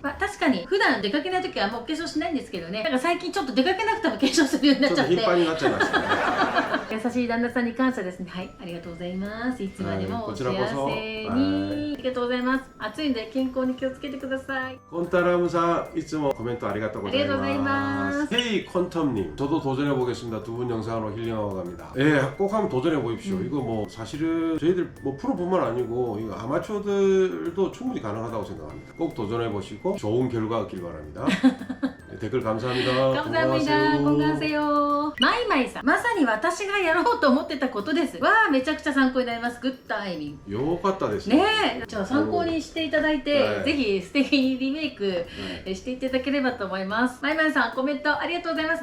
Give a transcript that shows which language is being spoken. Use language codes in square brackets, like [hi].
[ja] まあ確かに普段出かけない時はあんまお化粧しないんですけどね。なんか最近ちょっと出かけなくても化粧するようになっちゃってちょっと頻繁になっちゃいましたね。優しい旦那さんに感謝ですね。はい、ありがとうございます。いつまでもお幸せに、はいありがとうございます。暑いんで健康に気をつけてください。コンタラムさんいつもコメントありがとうございます。ありがとうございます。 [ko] 헤이 퀀텀님 저도 도전해보겠습니다. 두 분 영상으로 힐링하고 갑니다. 예, 꼭 한번 도전해보십시오. 이거 뭐 사실은 저희들 뭐 프로뿐만 아니고 이거 아마추어들도 충분히 가능하다고 생각합니다. 꼭 도전해보시고 좋은 결과 얻길 바랍니다. 네, 댓글 감사합니다. 감사합니다. 건강하세요. [ja] マイマイさん、まさに私がやろうと思ってたことです。わあ、めちゃくちゃ参考になります。グッタイミング。よかったですねえ、じゃあ参考にしていただいて、はいぜひ素敵にリメイクしていただければと思います。マイマイさん、コメントありがとうございます。